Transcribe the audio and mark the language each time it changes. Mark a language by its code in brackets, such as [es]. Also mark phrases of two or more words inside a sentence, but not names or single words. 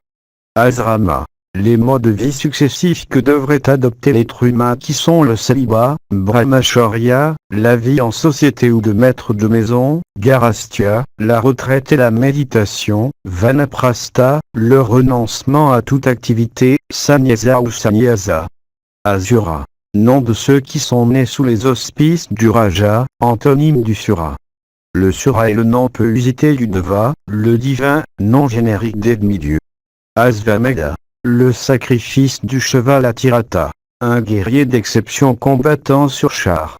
[fr] Asrama, les modes de vie successifs que devrait adopter l'être humain, qui sont le célibat, brahmacharya, la vie en société ou de maître de maison, garastya, la retraite et la méditation, vanaprastha, le renoncement à toute activité, sannyasa ou sannyasa. Asura, nom de ceux qui sont nés sous les auspices du Raja, antonyme du Sura. Le Sura est le nom peu usité du Deva, le divin, nom générique des demi-dieux. Asvamedha, le sacrifice du cheval à Tirata, un guerrier d'exception combattant sur char.